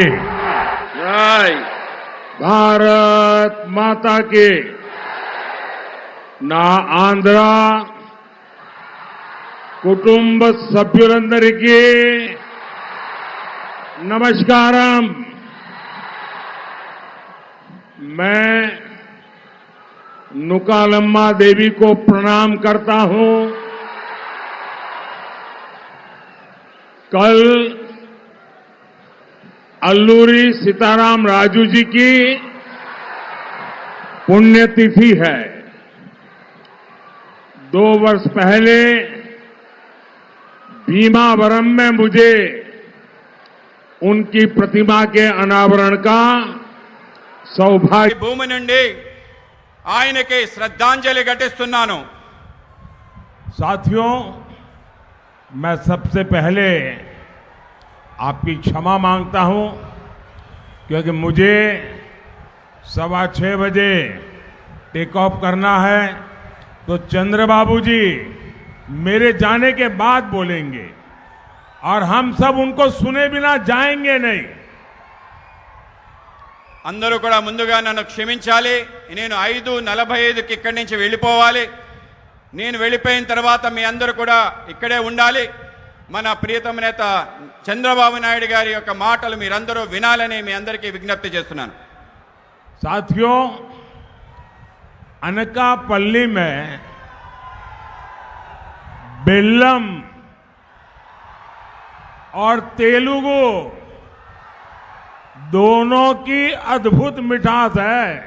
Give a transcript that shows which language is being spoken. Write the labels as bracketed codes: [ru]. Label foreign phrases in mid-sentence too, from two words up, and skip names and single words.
[te] జై. [hi] भारत माता की. [te] నా ఆంధ్ర కుటుంబ సభ్యులందరికీ नमस्कारम. [hi] मैं नुकालम्मा देवी को प्रणाम करता हूं. कल अल्लूरी सीताराम राजू जी की पुण्यतिथि है. 2 वर्ष पहले भीमावरम में मुझे उनकी प्रतिमा के अनावरण का सौभाग्य. [te] భూమి నుండి ఆయనకి శ్రద్ధాంజలి ఘటిస్తున్నాను. [hi] साथियों, मैं सबसे पहले आपकी क्षमा मांगता हूं क्योंकि मुझे 6:15 बजे [en] take off [hi] करना है, तो चंद्रबाबू जी मेरे जाने के बाद बोलेंगे और हम सब उनको सुने बिना जाएंगे नहीं. [te] అందరూ కూడా ముందుగా నన్ను క్షమించాలి. నేను 5:45కి ఇక్కడి నుంచి వెళ్ళిపోవాలి. నేను వెళ్ళిపోయిన తర్వాత మీ అందరూ కూడా ఇక్కడే ఉండాలి. మన ప్రియతమ నేత చంద్రబాబు నాయుడు గారి యొక్క మాటలు మీరందరూ వినాలని మీ అందరికీ విజ్ఞప్తి చేస్తున్నాను. [hi] साथियों, अनकापल्ली में बेल्लम और तेलुगु दोनों की अद्भुत मिठास है.